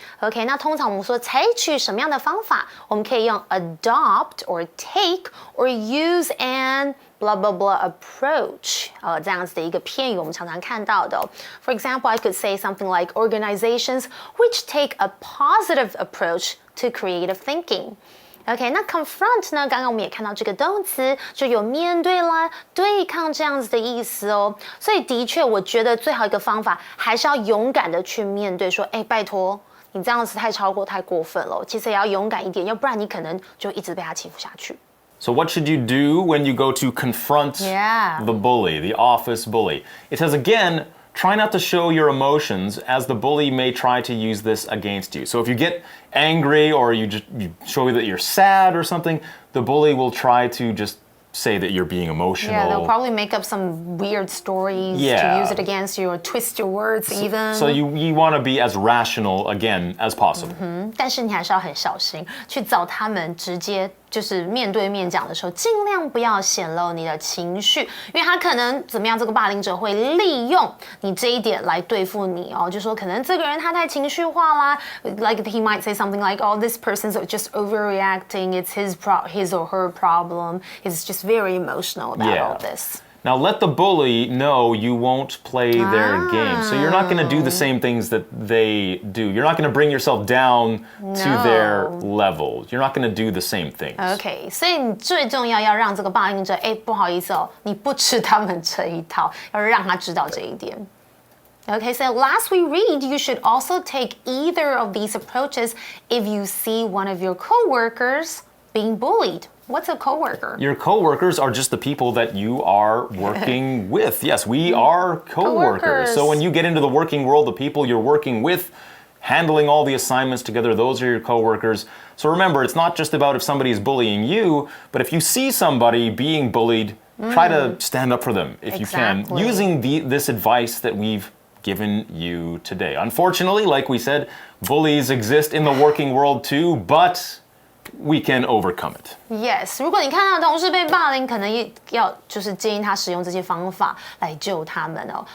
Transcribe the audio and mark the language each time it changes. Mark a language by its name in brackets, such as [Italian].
[Chinese] OK， 那通常我们说采取什么样的方法，我们可以用 [English] adopt or take or use an blah blah blah approach， [Chinese] 这样子的一个片语，我们常常看到的。 [English] For example, I could say something like organizations which take a positive approach to creative thinking。OK， [Chinese] 那 confront 呢？刚刚我们也看到这个动词，就有面对啦、对抗这样子的意思哦。所以的确，我觉得最好一个方法还是要勇敢的去面对，说，拜托，你这样子太超过、太过分了。其实也要勇敢一点，要不然你可能就一直被他欺负下去。 [English] So what should you do when you go to confront the bully, the office bully? It says again, try not to show your emotions as the bully may try to use this against you. So if you get angry or you show that you're sad or something, the bully will try to just say that you're being emotional. Yeah, they'll probably make up some weird stories to use it against you or twist your words even. So you want to be as rational again as possible. [Chinese] 但是你还是要很小心，去找他们直接就是面对面讲的时候，尽量不要显露你的情绪，因为他可能怎么样，这个霸凌者会利用你这一点来对付你哦，就说可能这个人他太情绪化啦 ， [English] like he might say something like, "Oh, this person's just overreacting. It's his or her problem. He's just very emotional about all this." Now let the bully know you won't play their game. So you're not going to do the same things that they do. You're not going to bring yourself down to their level. You're not going to do the same things. [Chinese] Okay, 所以你最重要要让这个霸凌者，不好意思哦，你不吃他们这一套，要让他知道这一点。 [English] Okay, so last we read, you should also take either of these approaches if you see one of your coworkers being bullied. What's a coworker? Your coworkers are just the people that you are working with. Yes, we are coworkers. So when you get into the working world, the people you're working with, handling all the assignments together, those are your coworkers. So remember, it's not just about if somebody is bullying you, but if you see somebody being bullied, try to stand up for them if you can, using this advice that we've given you today. Unfortunately, like we said, bullies exist in the working world too, but we can overcome it. [Chinese] Yes, 如果你看到同事被霸凌，可能也要就是建议他使用这些方法来救他们哦。